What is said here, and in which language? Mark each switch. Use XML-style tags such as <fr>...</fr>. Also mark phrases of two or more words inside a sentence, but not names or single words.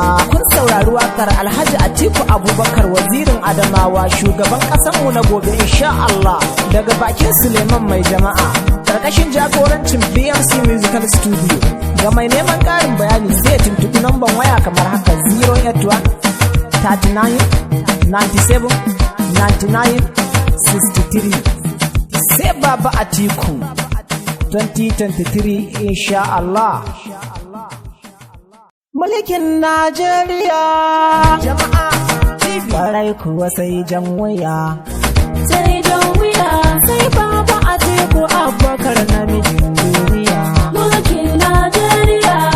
<ha>Kun saurari waƙar Alhaji Atiku Abubakar wazirin Adamawa shugaban ƙasarmu na gobe</ha> <ar>إن شاء الله</ar> <ha>daga bakin Suleiman Mai Jama'a ƙarƙashin jagorancin B M C Musical Studio. Ga mai neman ƙarin bayani sai ya tuntuɓi namban waya kamar haka zero eight one thirty nine ninety seven ninety nine sixty three. Sai Baba Atiku twenty twenty-three</ha> <ar>إن شاء الله.</ar> <ha>Mulkin Najeriya. Jama'a T V. Kwarai kuwa sai jan wuya. Sai jan wuya. Sai Baba Atiku Abubakar namijin duniya. Mulkin Najeriya.</ha>